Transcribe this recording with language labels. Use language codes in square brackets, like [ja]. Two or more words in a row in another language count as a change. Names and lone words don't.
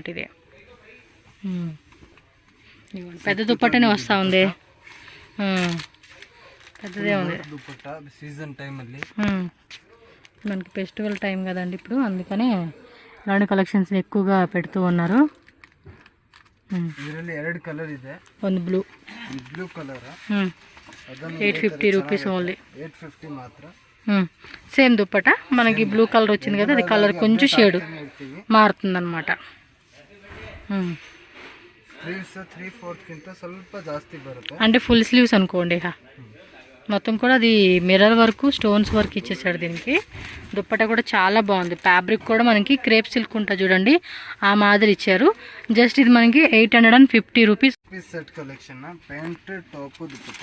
[te] ఇది పెద్ద దుప్పట్టనే వస్తూ ఉంది, పెద్దదే ఉంది. [en] season time [te] మనకి [en] festival time [te] కదండి ఇప్పుడు, అందుకనే ఇలాంటి కలెక్షన్స్ ఎక్కువగా పెడుతూ ఉన్నారు. [kn] ಇದರಲ್ಲಿ 2 ಕಲರ್ ಇದೆ. ಒಂದು ಬ್ಲೂ ಕಲರ್. [en] 850 rupees only. [te] 850 మాత్ర. సేమ్ దుప్పట మనకి [en] blue color [te] వచ్చింది కదా, అది కలర్ కొంచెం షేడ్ మారుతుంది అనమాట. [kn] స్లీవ్స్ 3/4 కింద ಸ್ವಲ್ಪ ಜಾಸ್ತಿ ಬರುತ್ತೆ, [te] అంటే [en] full sleeves [te] అనుకోండి. మొత్తం కూడా అది [en] mirror work, stones work [te] ఇచ్చేసాడు దీనికి. దుప్పట కూడా చాలా బాగుంది. ఫ్యాబ్రిక్ కూడా మనకి [en] crepe silk [te] ఉంటుంది చూడండి, ఆ మాదిరి ఇచ్చారు. జస్ట్ ఇది మనకి 850 రూపీస్. [en] set collection, pant, top, dupatta,